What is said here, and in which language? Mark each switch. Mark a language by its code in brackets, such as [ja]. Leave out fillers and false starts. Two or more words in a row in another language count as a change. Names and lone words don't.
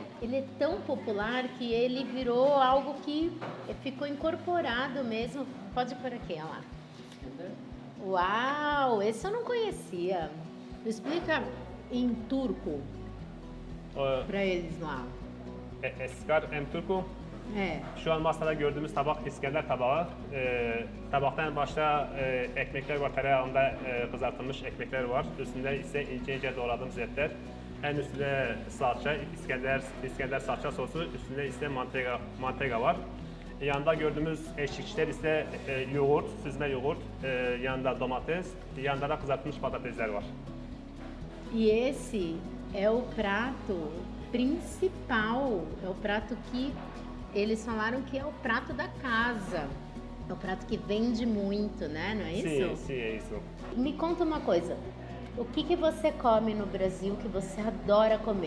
[pt] Ele é tão popular que ele virou algo que ficou incorporado mesmo. Pode pôr aqui, olha lá. Uau, esse eu não conhecia. Explica em turco para eles lá. Eskar en Turku. [tr] Şu an masada gördüğümüz tabak İskender tabağı. Tabakta en başta ekmekler var, tereyağında kızartılmış ekmekler var. Üstünde ise ince ince doğradığımız etler. En üstünde salça, İskender salça sosu, üstünde ise mantega var. Yanında gördüğümüz eşlikçiler ise yoğurt, süzme yoğurt, yanında domates, yanında da kızartılmış patatesler var. [pt] E esse é o prato principal, é o prato que eles falaram que é o prato da casa. É o prato que vende muito, né? Não é isso? Sim, é isso. Me conta uma coisa. O que você come no Brasil que você adora comer?